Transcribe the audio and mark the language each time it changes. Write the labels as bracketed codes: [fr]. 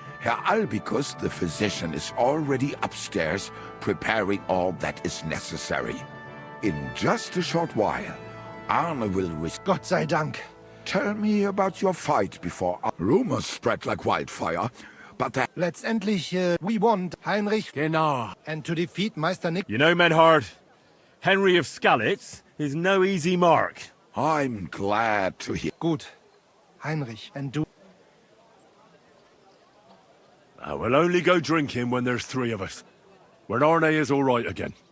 [en] Herr Albicus, the physician, is already upstairs preparing all that is necessary. In just a short while, Arne will [de] Gott sei Dank. [en] Tell me about your fight before... Rumors spread like wildfire. but that... [de] Letztendlich, [en] we want Heinrich. [de] Genau. [en] And to defeat Meister Nick. You know, Menhard, Henry of Skalitz is no easy mark. I'm glad to hear... [de] Gut. Heinrich, [en] and [de] du... [en] We'll only go drinking when there's 3 of us. When Arne is all right again.